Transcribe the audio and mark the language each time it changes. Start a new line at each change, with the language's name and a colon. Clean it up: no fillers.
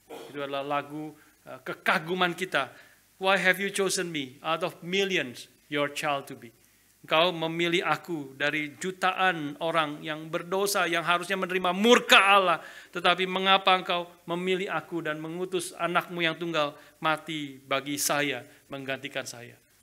Indonesian: Itu adalah lagu kekaguman kita.
English: Why have you chosen me out of millions, your child to be?
Indonesian: Engkau memilih aku dari jutaan orang yang berdosa, yang harusnya menerima murka Allah. Tetapi mengapa engkau memilih aku dan mengutus anakmu yang tunggal mati bagi saya, menggantikan saya?